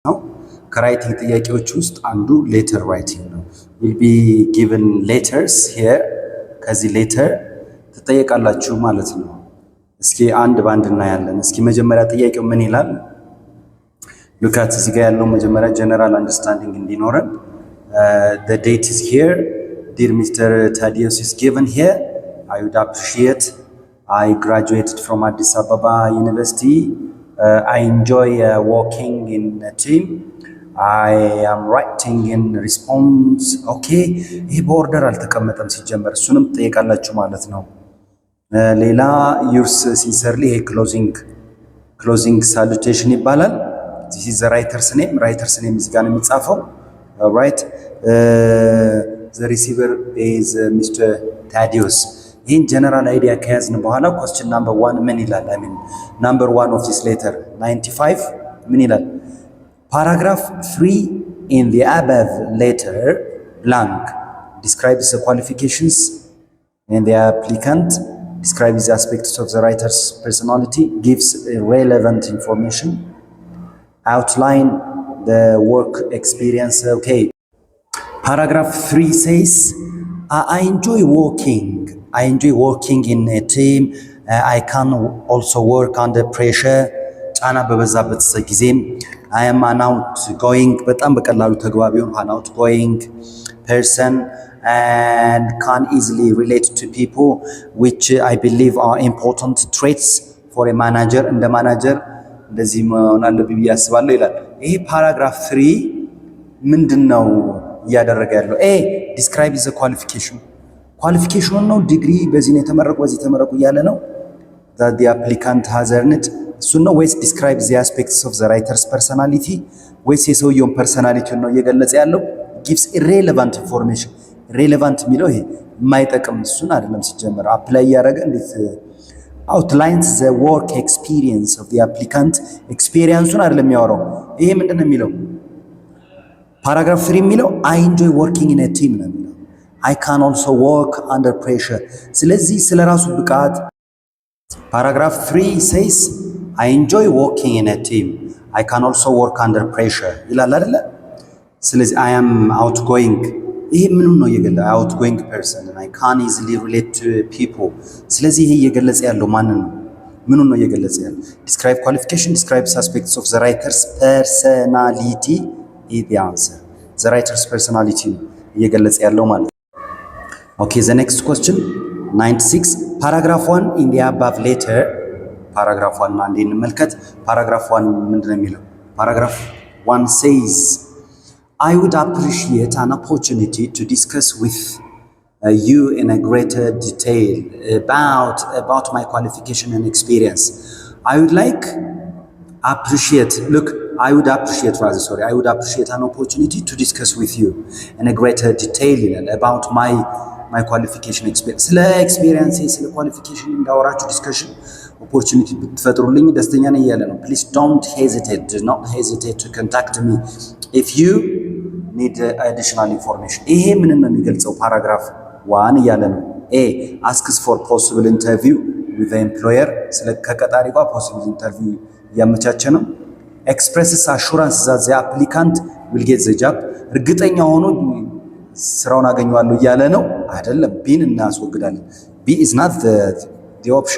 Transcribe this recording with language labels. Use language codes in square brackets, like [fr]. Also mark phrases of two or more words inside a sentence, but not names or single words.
[am] ነው። ከራይቲንግ ጥያቄዎች ውስጥ አንዱ [en] letter writing [am] ነው። [en] will be given letters here [am] ከዚህ ሌተር ትጠየቃላችሁ ማለት ነው። እስኪ አንድ ባንድ እናያለን። እስኪ መጀመሪያ ጥያቄው ምን ይላል? ሉካት እዚህ ጋር ያለው መጀመሪያ [en] general understanding [am] እንዲኖረን [en] the date is here. Dear Mr. Thaddeus is given here. I would appreciate I graduated from Addis Ababa University. I enjoy working in a team. I am writing in response. [am] Okay, ይሄ ቦርደር አልተቀመጠም ሲጀመር እሱንም ትጠይቃላችሁ ማለት ነው። ሌላ [en] yours sincerely [am] ይሄ [en] closing salutation [am] ይባላል። [en] this is the writer's name [am] እዚህ ጋር ነው የሚጻፈው. [en] right, the receiver is Mr. Thaddeus. [am] ይህን [en] general idea [am] ከያዝን በኋላ [en] question number 1 [am] ምን ይላል? [en] I mean number 1 of this letter 95 [am] ምን ይላል? [en] paragraph 3 in the above letter blank describes the qualifications and the applicant, describes the aspects of the writer's personality, gives relevant information, outline the work experience. Okay, paragraph 3 says I enjoy working in a team. I can also work under pressure. [am] ጫና በበዛበት ጊዜም [en] I am an outgoing [am] በጣም በቀላሉ ተግባቢ [en] an outgoing person and can easily relate to people, which I believe are important traits for a manager. [am] እንደ ማናጀር እንደዚህ መሆን አለብኝ ብዬ አስባለሁ ይላል። ይሄ ፓራግራፍ 3 ምንድነው እያደረገ ያለው? ኤ [en] describe the qualification [am] ነው። ዲግሪ በዚህ ነው የተመረቁ በዚህ ተመረቁ እያለ ነው። [en] that the applicant has earned [am] እሱ ነው ወይስ [en] describe the aspects of the writer's personality [am] ወይስ የሰውየውን ፐርሰናሊቲ ነው እየገለጸ ያለው? [en] gives irrelevant information relevant [am] የሚለው ይሄ የማይጠቅም እሱን አይደለም ሲጀመር አፕላይ ያደረገ እንዴት [en] outlines the work experience of the applicant [am] experience-ን አይደለም የሚያወራው። ይሄ ምንድነው የሚለው? ፓራግራፍ 3 የሚለው [en] I enjoy working in a team [am] ነው የሚለው። [en] I can also work under pressure። [am] ስለዚህ ስለራሱ ብቃት ፓራግራፍ 3 [en] says I enjoy working in a team. I can also work under pressure [am] ይላል አይደለ? ስለዚህ [en] I am outgoing [am] ይሄ ምኑ ነው የገለ [en] outgoing person and I can easily relate to people። [am] ስለዚህ ይሄ እየገለጸ ያለው ማንን ነው? ምኑ ነው እየገለጸ ያለው? [en] describe qualification, describe aspects of the writer's personality is the answer. the writer's personality [am] ነው እየገለጸ ያለው ማለት ነው። [en] okay, the next question 96 paragraph 1 in the above letter paragraph 1 [am] አንዴ እንመልከት። [en] paragraph 1 [am] ምንድነው የሚለው? [en] paragraph 1 says I would appreciate an opportunity to discuss with you in a greater detail about my qualification and experience. I would appreciate an opportunity to discuss with you in a greater detail about my qualification experience. [am] ስለ ኤክስፒሪየንስ ስለ ኳሊፊኬሽን እንዳወራችሁ [en] discussion opportunity [am] ብትፈጥሩልኝ ደስተኛ ነኝ እያለ ነው። [en] please do not hesitate to contact me if you need additional information. [am] ይሄ ምንን ነው የሚገልጸው? ፓራግራፍ 1 እያለ ነው። [en] a asks for possible interview with the employer [am] ስለ ከቀጣሪ ጋር [en] possible interview [am] ያመቻቸ ነው። [en] expresses assurance that the applicant will get the job [am] እርግጠኛ ሆኖ ስራውን አገኘዋለሁ እያለ ነው አይደለም። ቢን እናስወግዳለን። [en] b is not the option.